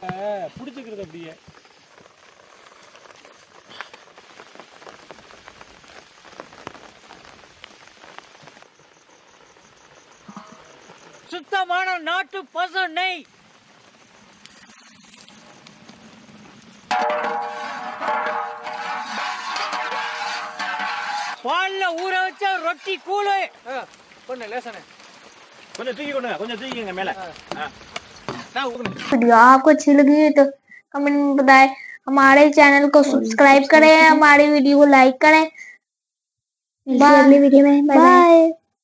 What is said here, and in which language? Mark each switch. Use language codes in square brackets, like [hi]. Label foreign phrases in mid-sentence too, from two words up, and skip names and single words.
[ta] பிடிச்சிக்கிறது அப்படியே சுத்தமான நாட்டு பசு நெய் பால்ல ஊற வச்ச ரொட்டி கூழு பொண்ணு லேசனே கொஞ்சம் தூக்கிங்க மேல [hi] वीडियो आपको अच्छी लगी तो कमेंट में बताएं। हमारे चैनल को सब्सक्राइब करें, हमारी वीडियो को लाइक करें। बाय।